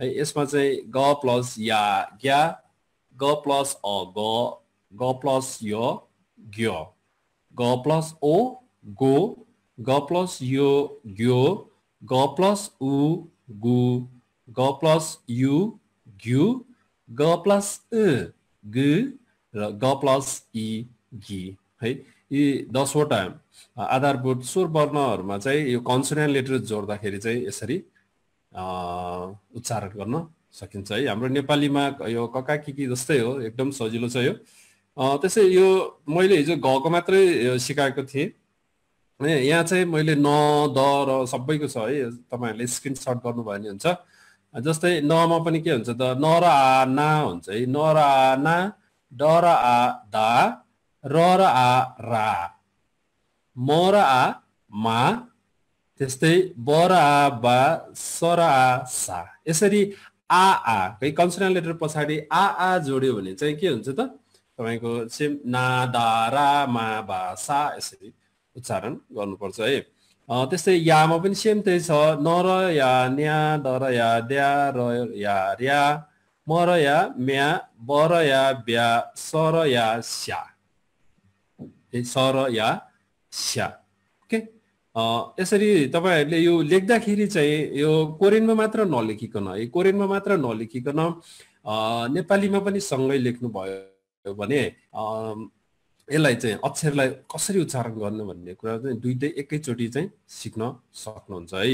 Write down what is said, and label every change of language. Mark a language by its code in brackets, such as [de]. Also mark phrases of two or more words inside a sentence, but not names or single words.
[ne] यसमा चाहिँ ग प्लस या ग्या, ग प्लस अ ग प्लस य ग्य, ग प्लस ओ गो, ग प्लस यो ग्यो, ग प्लस उ गु, ग प्लस यु ग्यु, ग प्लस ग र ग प्लस इ गी है। यी 10 वटा आधारभूत स्वर वर्णहरुमा चाहिँ यो [en] consonant letter [ne] जोड्दाखेरि चाहिँ यसरी उच्चारण गर्न सकिन्छ है। हाम्रो नेपालीमा यो कका किकी जस्तै हो, एकदम सजिलो छ यो। त्यसै यो मैले हिजो गको मात्रै सिकाएको थिएँ। यहाँ चाहिँ मैले न द र सबैको छ है, तपाईहरुले स्क्रिनशट गर्नुभयो भने हुन्छ। जस्तै न मा पनि के हुन्छ त, न र आ ना हुन्छ है। न र आ ना, ड र आ दा, र आ रा, म र आ मा, त्यस्तै ब र आ बा, स र आ सा। यसरी आ कही [en] consonant letter [ne] पछाडि आ जोड्यो भने चाहिँ के हुन्छ त, तपाईको सेम ना दा रा मा बा सा यसरी उच्चारण गर्नुपर्छ है। त्यस्तै यामा पनि सेम त्यही छ, न र या न्या, द र या द्या, र या र्या, म र या म्या, ब र या ब्या, स र या स्या, स र या स्या। ओके, यसरी तपाईहरुले यो लेख्दाखेरि चाहिँ यो कोरियनमा मात्र नलेखिकन है, कोरियनमा मात्र नलेखिकन नेपालीमा पनि सँगै लेख्नु भयो भने यसलाई चाहिँ अक्षरलाई कसरी उच्चारण गर्ने भन्ने कुरा चाहिँ दुईटै एकैचोटी चाहिँ सिक्न सक्नुहुन्छ है।